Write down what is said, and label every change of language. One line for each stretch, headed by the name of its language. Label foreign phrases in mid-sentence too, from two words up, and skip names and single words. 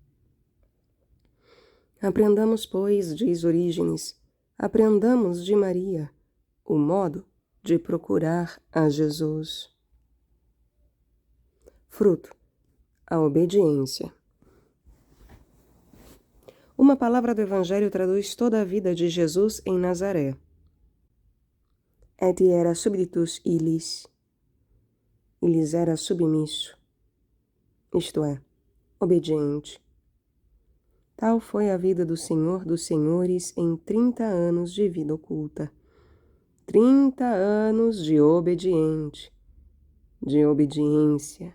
Portuguese: Aprendamos, pois, diz Orígenes, aprendamos de Maria o modo de procurar a Jesus. Fruto: a obediência. Uma palavra do Evangelho traduz toda a vida de Jesus em Nazaré.
Latin: Et era subditus illis.
Portuguese: Illis era submisso, isto é, obediente. Tal foi a vida do Senhor dos Senhores em 30 anos de vida oculta. 30 anos de obediente, de obediência.